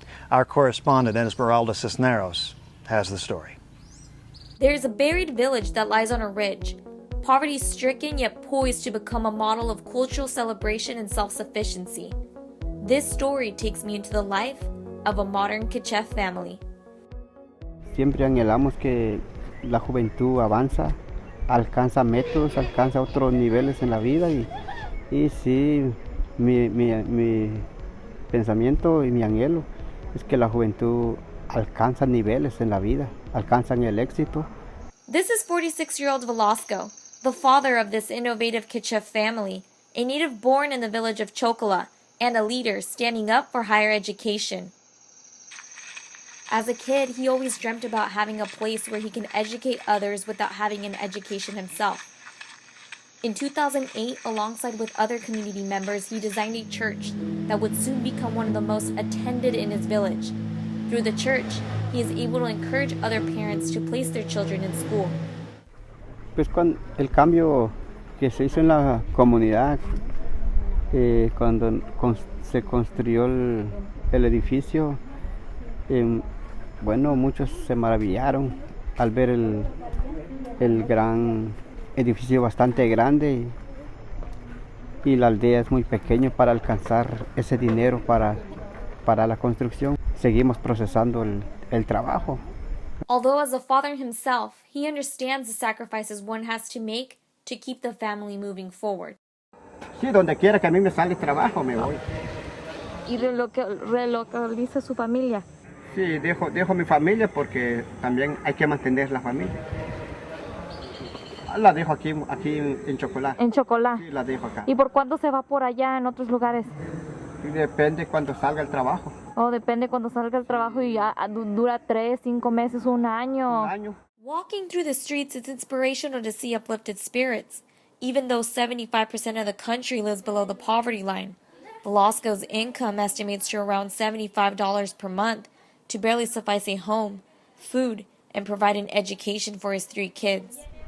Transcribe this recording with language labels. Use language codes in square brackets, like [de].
[en] Our correspondent, Esmeralda Cisneros, has the story. There is a buried village that lies on a ridge, poverty-stricken yet poised to become a model of cultural celebration and self-sufficiency. This story takes me into the life of a modern Kichef family. [es] Siempre anhelamos que la juventud avanza, alcanza métodos, alcanza otros niveles en la vida y sí, mi pensamiento y mi anhelo es que la juventud alcanza niveles en la vida, alcanzan el éxito. [en] This is 46-year-old Velasco, the father of this innovative Kichef family, a native born in the village of Chocola and a leader standing up for higher education. As a kid, he always dreamt about having a place where he can educate others without having an education himself. In 2008, alongside with other community members, he designed a church that would soon become one of the most attended in his village. Through the church, he is able to encourage other parents to place their children in school. [es] Pues cuando el cambio que se hizo en la comunidad, cuando se construyó el edificio, bueno, muchos se maravillaron al ver el gran edificio bastante grande y la aldea es muy pequeña para alcanzar ese dinero para la construcción. Seguimos procesando el trabajo. [en] Although as a father himself, he understands the sacrifices one has to make to keep the family moving forward. [es] Sí, donde quiera que a mí me sale trabajo me voy. ¿Y relocaliza su familia? Sí, dejo mi familia porque también hay que mantener la familia. La dejo aquí en Chocola. En Chocola. Sí, la dejo acá. ¿Y por cuándo se va por allá en otros lugares? Depende cuando salga el trabajo. Oh, depende cuando salga el trabajo y ya dura 3, 5 meses, un año. [en] Walking through the streets is inspirational to see uplifted spirits, even though 75% of the country lives below the poverty line. Velasco's income estimates to around $75 per month to barely suffice a home, food, and provide an education for his 3 kids.